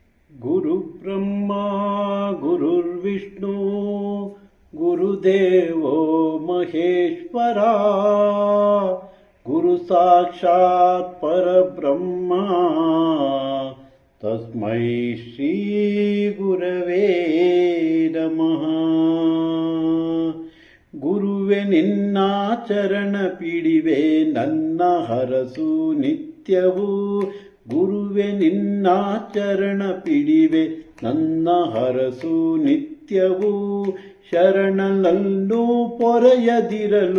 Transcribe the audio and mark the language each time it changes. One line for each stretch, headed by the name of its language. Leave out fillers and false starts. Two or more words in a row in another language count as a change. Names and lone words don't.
Sanskrit: गुरुब्रह्मा गुरुर्विष्णु गुरुदेवो महेश्वरा गुरु साक्षात् परब्रह्मा तस्मै श्री गुरवे नमः।
Kannada: ಗುರುವೆ ನಿನ್ನ ಚರಣ ಪಿಡಿವೆ ನನ್ನ ಹರಸು ನಿತ್ಯವೂ, ಗುರುವೆ ನಿನ್ನ ಚರಣ ಪಿಡಿವೆ ನನ್ನ ಹರಸು ನಿತ್ಯವೂ, ಶರಣನನ್ನು ಪೊರೆಯದಿರಲು